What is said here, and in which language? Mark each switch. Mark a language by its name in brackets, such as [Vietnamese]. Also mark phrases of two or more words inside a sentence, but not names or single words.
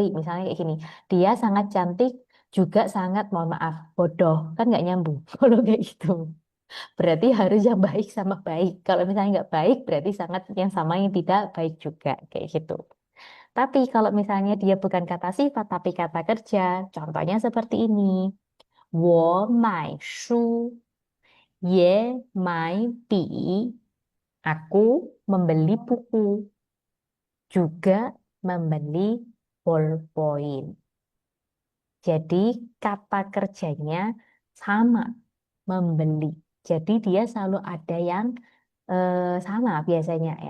[Indonesian] Misalnya kayak gini, dia sangat cantik, juga sangat, mohon maaf, bodoh. Kan nggak nyambung kalau kayak gitu. Berarti harus yang baik sama baik. Kalau misalnya nggak baik, berarti sangat yang sama yang tidak baik juga. Kayak gitu. Tapi kalau misalnya dia bukan kata sifat, tapi kata kerja, contohnya seperti ini. [Chinese] 我买书，也买笔. [Indonesian] Aku membeli buku, juga membeli ballpoint. Jadi kata kerjanya sama, membeli. Jadi dia selalu ada yang sama biasanya ya.